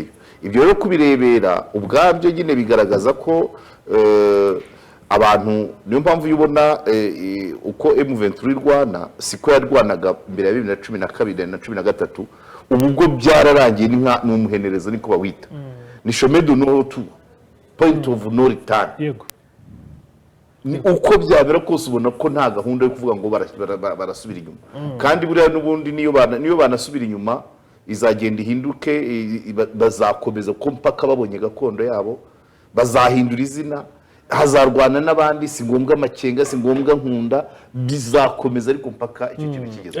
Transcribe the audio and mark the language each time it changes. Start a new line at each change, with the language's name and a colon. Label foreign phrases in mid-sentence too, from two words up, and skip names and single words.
Kinyarwanda: Ibyo rero kubirebera ubwabyo nyine bigaragaza ko abantu niyo mpamvu yubona uko M23 irwana siko yarwanaga mbere ya 2012 na 2013. Ubwo byararangiye n'umuhenerezo niko bawita ni
French: chemin de no retour,
English: point of no return.
Kinyarwanda: Yego uko byabera kose ubona ko nta gahunda yo kuvuga ngo barasubira inyuma. Kandi buriya n'ubundi niyo banasubira inyuma izagenda ihinduke, bazakomeza ko mpaka babonye gakondo yabo, bazahindura izina, hazarwana n'abandi, si ngombwa Makenga, si ngombwa Nkunda, bizakomeza ariko mpaka icyo kintu kigeze.